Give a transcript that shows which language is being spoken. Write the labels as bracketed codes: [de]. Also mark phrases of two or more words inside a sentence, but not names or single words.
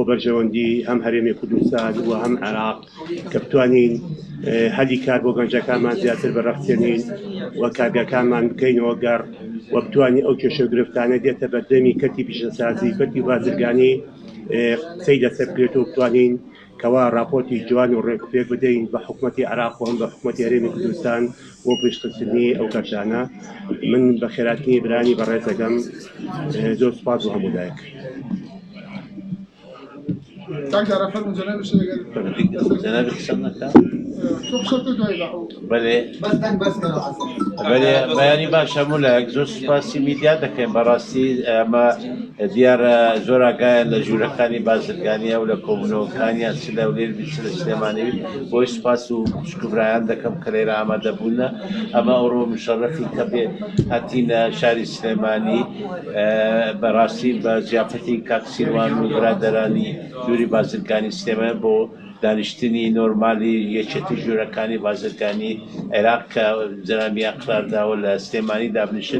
[ckb] بەرژەوەندی هەم هەرێمی کوردستان و هەم عێراق کە بتوانین هەلی کار بۆ گەنجەکانمان زیاتر بەڕەخسێنین و کارگەکانمان بکەینەوە گەڕ و بتوانین ئەو کێشە و گرفتانە دێتە بەردەمی کەتی پیشەسازی کەتی بازرگانی قسەی لەسەر بکرێت و بتوانین کەوا راپۆرتی جوان و ڕێکوپێک بدەین بە حکوومەتی عێراق و هەم بە حکوومەتی هەرێمی کوردستان بۆ پێشکەشکردنی ئەو کارتانە. من بە خێراتنی برانی بەڕێزەکەم زۆر سوپاس بۆ هەموو لایەک. [ar] تقدر افهم جناب الشيخ؟ جناب خشمنا شوف شرطته هيدا [ckb] بله بله بەیانی باشە مولەک زۆر سوپاسی میدیا دەکەین بەڕاستی ئەمە دیارە زۆر ئاگایە لە ژوورەکانی بازرگانیە و لە کۆبوونەوەکانیان چ لە ولێر بیت چ لە سلێمانی بۆی سوپاس و شکوبرایان دەکەم کە لێرە ئامادەبوونە. ئەمە ئەوڕۆ مشەرەفی کە بێ هاتینە شاری سلێمانی بەڕاستی بە زیافەتی کاک سیروان و برادەرانی ژووری بازرگانی سلێمان بۆ دانیشتنی نۆرمالی یەکێتی ژوورەکانی بازرگانی عێراق کە جەنابیان قرارداوە لە سلێمانی دابنیشن.